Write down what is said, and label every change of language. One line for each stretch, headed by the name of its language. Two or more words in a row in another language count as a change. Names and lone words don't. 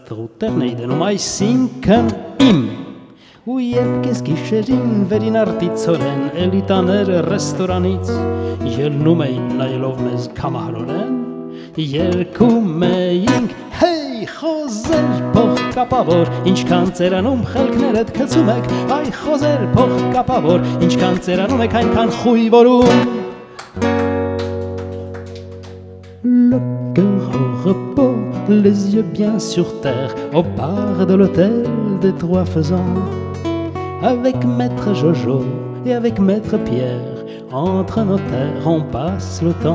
Armenian: թղուտերն էի դնում, այսինքն իմ, ու երբ կես գիշերին վերին արտիցորեն, էլի տաներ ռեստորանից, ելնում էին նայելով մեզ կամահրորեն, երկում էինք, հեյ, խոզեր փող կապավոր, ինչքան ծերանում խելքներդ գցում եք, այ խոզեր փող կապավոր, ինչքան ծերանում եք, այնքան խույվորում։
French: Le cœur au repos, les yeux bien sur terre, au bar de l'hôtel des Trois Faisans, avec maître Jojo et avec maître Pierre, entre notaires on passe le temps.